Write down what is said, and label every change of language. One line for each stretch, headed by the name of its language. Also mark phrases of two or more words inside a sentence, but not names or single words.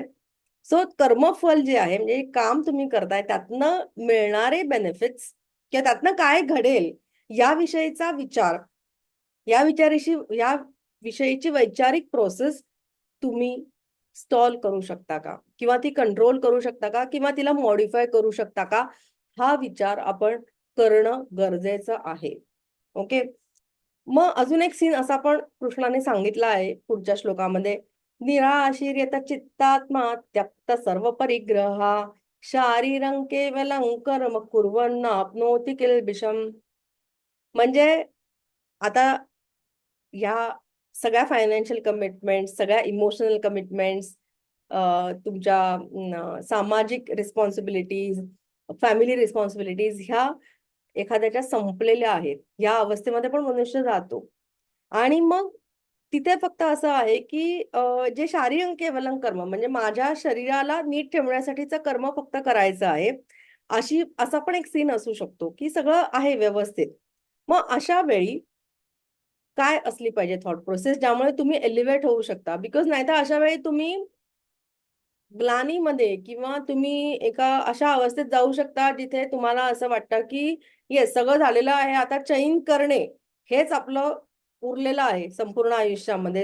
Marathi: सो कर्मफल जे आहे म्हणजे काम तुम्ही करताय त्यातनं मिळणारे बेनिफिट्स किंवा त्यातनं काय घडेल याविषयीचा विचार, या विषयीची वैचारिक प्रोसेस तुम्ही स्टॉल करू शकता का, किंवा ती कंट्रोल करू शकता का, किंवा तिला मॉडिफाय करू शकता का, हा विचार आपण करणं गरजेचं आहे. ओके. मग अजून एक सीन असा पण कृष्णाने सांगितला आहे पुढच्या श्लोकामध्ये,
Sanskrit: निराशीर्यत चित्तात्मा त्यक्त सर्व परिग्रहा शारीरं केवलं कर्म कुर्वन् आपनोति किल्बिषम्.
Marathi: म्हणजे आता या सगळ्या
English: financial commitments,
Marathi: सगळ्या
English: emotional commitments,
Marathi: तुमच्या सामाजिक रिस्पॉन्सिबिलिटीज,
English: family responsibilities
Marathi: ह्या एखाद्याच्या संपलेल्या आहेत. या अवस्थेमध्ये पण मनुष्य जातो. आणि मग तिथे फक्त असं आहे की जे
Sanskrit: शारीरं केवलं कर्म
Marathi: म्हणजे माझ्या शरीराला नीट ठेवण्यासाठीचं कर्म फक्त करायचं आहे. असा पण एक सीन असू शकतो की सगळं आहे व्यवस्थित. मग अशा वेळी काय असली पाहिजे
English: thought process
Marathi: ज्यामुळे तुम्ही एलिव्हेट होऊ शकता? बिकॉज नाहीतर अशा वेळी तुम्ही ग्लानीमध्ये किंवा तुम्ही एका अशा अवस्थेत जाऊ शकता जिथे तुम्हाला असं वाटतं की येस सगळं झालेलं आहे, आता चैन करणे हेच आपलं उरलेलं आहे संपूर्ण आयुष्यामध्ये.